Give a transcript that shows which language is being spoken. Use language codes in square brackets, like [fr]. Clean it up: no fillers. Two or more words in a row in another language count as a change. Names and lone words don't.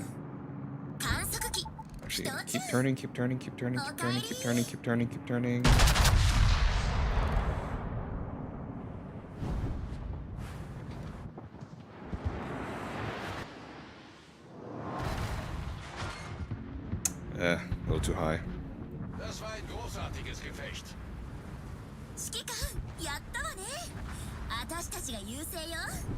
[en] Actually, keep turning, keep turning, keep turning, keep turning, keep turning, keep turning, keep turning. A little too high. [de] Das war ein großartiges Gefecht. [ja] 指揮官、やったわね。私たちが優勢よ。